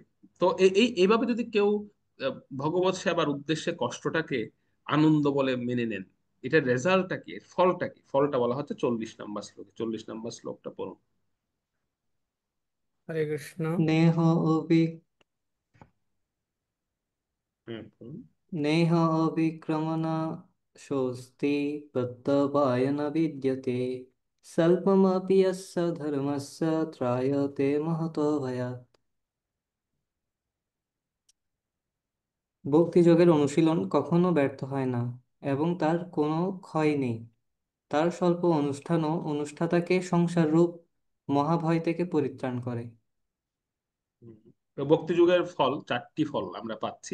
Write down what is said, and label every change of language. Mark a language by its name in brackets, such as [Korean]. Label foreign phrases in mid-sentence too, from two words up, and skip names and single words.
[Bangla] তো এইভাবে যদি কেউ ভগবত সেবার উদ্দেশ্যে কষ্টটাকে আনন্দ বলে মেনে নেন, এটার রেজাল্টটা কি, এর ফলটা কি? ফলটা বলা হচ্ছে 40 নম্বর শ্লোকে। 40 নম্বর শ্লোকটা পড়ুন। হরে কৃষ্ণ। পড়ুন। [Sanskrit] नेह अभिक्रमण शोस्ति प्रत्यवाय न विद्यते स्वल्पमपि यस्य धर्मस्य त्रायते महतो भयात्। [Bangla] ভক্তিযোগের অনুশীলন কখনো ব্যর্থ হয় না এবং তার কোনো ক্ষয় নেই। তার স্বল্প অনুষ্ঠানও অনুষ্ঠাতাকে সংসাররূপ মহাভয় থেকে পরিত্রাণ করে। হুম। তো ভক্তি যুগের ফল, 4টি ফল আমরা পাচ্ছি।